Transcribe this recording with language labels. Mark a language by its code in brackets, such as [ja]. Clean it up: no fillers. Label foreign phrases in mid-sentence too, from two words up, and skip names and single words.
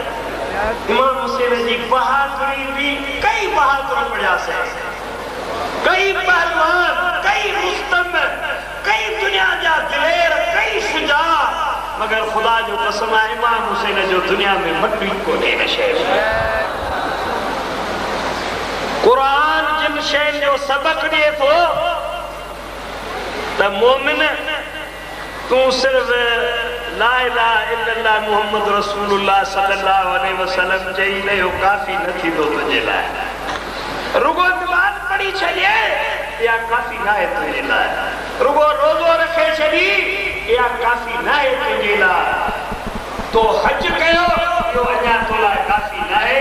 [sd] इमाम हुसैन जी बहादुरी भी कई बहादुर पढ़ियासीं, कई पहलवान, कई रुस्तम, कई दुनिया जा दिलेर, कई शुजा, मगर खुदा जो कसम आहे इमाम हुसैन जो दुनिया में मटी कोन्हे न शइ। कुरान जिन शयुनि जो सबक ॾिए थो त मोमिन तूं सिर्फ़ [ar] لا إله إلا الله محمد رسول الله صلى الله عليه وسلم [sd] चई न इहो काफ़ी न थींदो तुंहिंजे लाइ। रुगो नमाज़ पढ़ी छॾे या काफ़ी न आहे तुंहिंजे लाइ, रुगो रोज़ो रखे छॾी या काफ़ी न आहे तुंहिंजे लाइ, तो हज कयो इहो अञा तो लाइ काफ़ी न आहे।